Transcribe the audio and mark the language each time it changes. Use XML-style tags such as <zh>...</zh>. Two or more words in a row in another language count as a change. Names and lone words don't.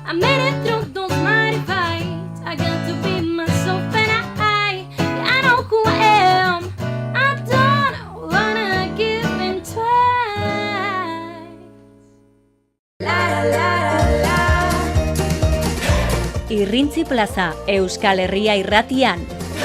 <en>made it through those mighty fights. I got to be myself and I know who I am. I don't wanna give in twice. La la la la.</en> <eu>Irrintzi Plaza, Euskal Herria Irratian.</eu>